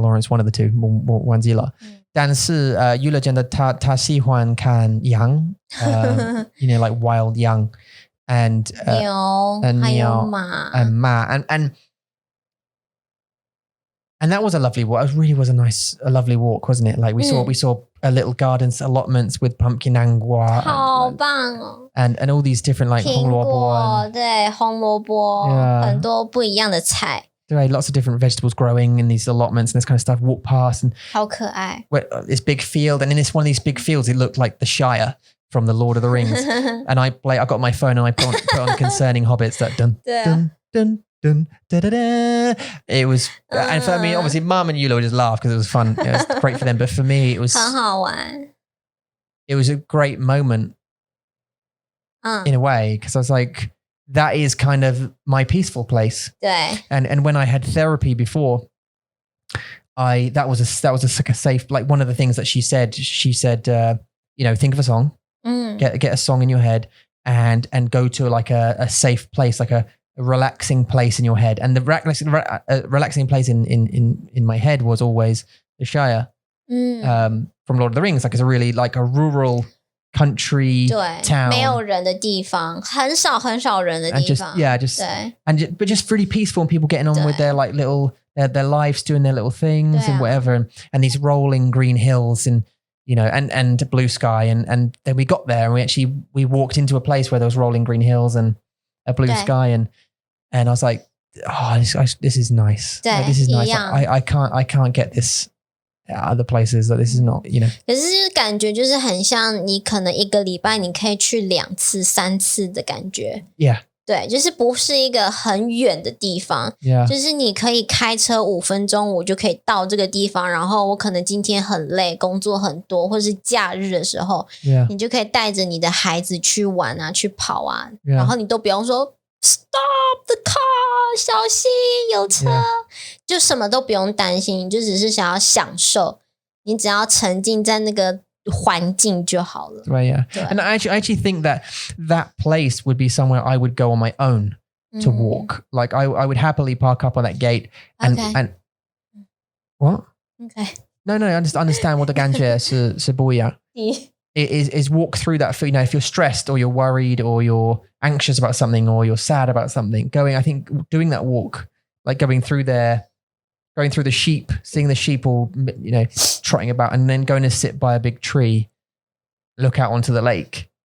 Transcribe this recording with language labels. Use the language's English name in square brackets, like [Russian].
[English] Lawrence, one of the two, [Chinese] 忘记了。 但是Yula 觉得他喜欢看羊， [English] you know, like wild young and [Chinese] 牛还有马 [English] and ma and that was a lovely walk. It really was a lovely walk, wasn't it? Like we saw a little gardens allotments with pumpkin angua. [Chinese] 好棒哦 [English] And all these different like [Chinese] 苹果对红萝卜 很多不一样的菜 [English] There are lots of different vegetables growing in these allotments and this kind of stuff. Walk past and [Chinese] 好可爱 [English] this big field, and in one of these big fields, it looked like the Shire from the Lord of the Rings. And I got my phone and I put on Concerning Hobbits that dun dun dun dun da da da. It was, and for me, obviously, Mum and Yula would just laugh because it was fun. It was great for them, but for me, it was [Chinese] 很好玩 [English] It was a great moment in a way because I was like, that is kind of my peaceful place. [Chinese] 对 [English] And when I had therapy before, that was a safe, like one of the things that she said, you know, think of a song, get a song in your head and go to like a safe place, like a relaxing place in your head. And the relaxing place in my head was always the Shire from Lord of the Rings. Like it's a really like a rural country [Chinese] 对 [English] town. [Chinese] 没有人的地方很少人的地方 [English] but just really peaceful and people getting on with their like little their lives, doing their little things and whatever, and these rolling green hills and you know and blue sky and then we got there and we walked into a place where there was rolling green hills and a blue sky and I was like, oh, this is nice. Like, this is nice. I can't get this other places that this is not, you know. [Chinese] 可是感觉就是很像你可能一个礼拜你可以去2次3次的感觉 [English] Yeah. [Chinese] 对，就是不是一个很远的地方 [English] Yeah. [Chinese] 就是你可以开车5分钟我就可以到这个地方，然后我可能今天很累工作很多或是假日的时候 [English] Yeah. [Chinese] 你就可以带着你的孩子去玩啊去跑啊 [English] Yeah. [Chinese] 然后你都不用说 [English] Stop the car [Chinese] 小心有车 [English] Yeah. [Chinese] 就什么都不用担心，你就只是想要享受，你只要沉浸在那个环境就好了 [English] Right, yeah. [Chinese] 对 [English] And I actually think that place would be somewhere I would go on my own to walk. Like I would happily park up on that gate and what? Okay. No, I just understand what the [Chinese] 感觉是不一样 [English] is walk through that, you know, if you're stressed or you're worried or you're anxious about something or you're sad about something, I think doing that walk, like going through the sheep, seeing the sheep all, you know, trotting about and then going to sit by a big tree, look out onto the lake.